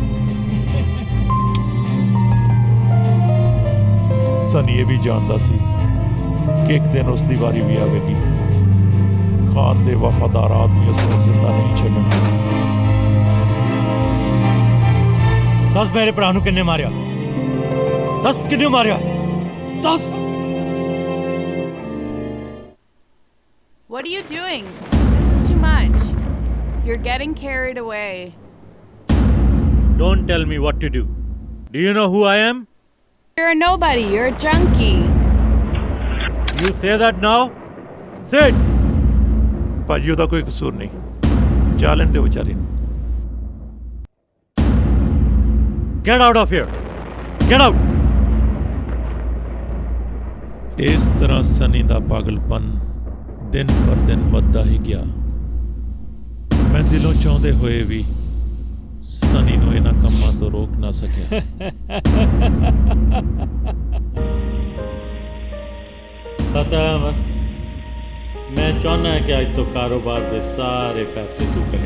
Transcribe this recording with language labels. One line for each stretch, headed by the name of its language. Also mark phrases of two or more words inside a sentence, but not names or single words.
Punjabi: ਸਨੀ ਇਹ ਵੀ ਜਾਣਦਾ ਸੀ ਕਿ ਇੱਕ ਦਿਨ ਉਸ ਦੀ ਵਾਰੀ ਵੀ ਆਵੇਗੀ। ਖਾਨ ਦੇ ਵਫਾਦਾਰ ਆਦਮੀ ਉਸ ਨੂੰ ਜ਼ਿੰਦਾ ਨਹੀਂ ਛੱਡਣਗੇ। ਦੱਸ ਮੇਰੇ ਭਰਾ ਨੂੰ ਕਿੰਨੇ ਮਾਰਿਆ? ਦੱਸ ਕਿੰਨੇ ਮਾਰਿਆ? ਦੱਸ।
English: What are you doing? This is too much. You're getting carried away. Don't tell me what to do. Do you know who I am? You're a nobody. You're a junkie. You say that now? Say it.
Punjabi: ਭਾਜੀ ਉਹਦਾ ਕੋਈ ਕਸੂਰ ਨਹੀਂ, ਜਾ ਲੈਣ ਦਿਓ ਵਿਚਾਰੀ ਨੂੰ।
English: Get out of here. Get out.
Punjabi: ਇਸ ਤਰ੍ਹਾਂ ਸਨੀ ਦਾ ਪਾਗਲਪਨ ਦਿਨ ਪਰ ਦਿਨ ਵੱਧਦਾ ਹੀ ਗਿਆ। ਮੈਂ ਦਿਲੋਂ ਚਾਹੁੰਦੇ ਹੋਏ ਵੀ ਸਨੀ ਨੂੰ ਇਹਨਾਂ ਕੰਮਾਂ ਤੋਂ ਰੋਕ ਨਾ ਸਕਿਆ। ਪਤਾ ਹੈ, ਮੈਂ ਚਾਹੁੰਦਾ ਕਿ ਅੱਜ ਤੋਂ ਕਾਰੋਬਾਰ ਦੇ ਸਾਰੇ ਫੈਸਲੇ ਤੂੰ ਕਰੇ।